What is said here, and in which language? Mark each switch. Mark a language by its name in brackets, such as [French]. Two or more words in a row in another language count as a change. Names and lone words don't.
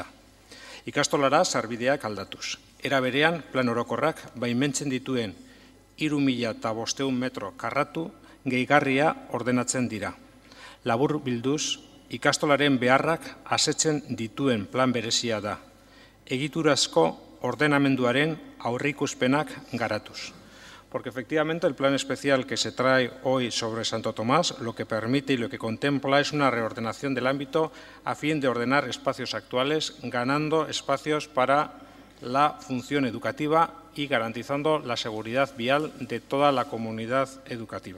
[Basque] Ikastolara sarbideak aldatuz. Era berean, plan orokorrak baimentzen dituen 3.500 metro karratu gehigarria ordenatzen dira. Labur bilduz, ikastolaren beharrak asetzen dituen plan berezia da. Egiturazko ordenamenduaren aurreikuspenak garatuz. [Spanish] Porque efectivamente el plan especial que se trae hoy sobre Santo Tomás lo que permite y lo que contempla es una reordenación del ámbito a fin de ordenar espacios actuales, ganando espacios para la función educativa y garantizando la seguridad vial de toda la comunidad educativa.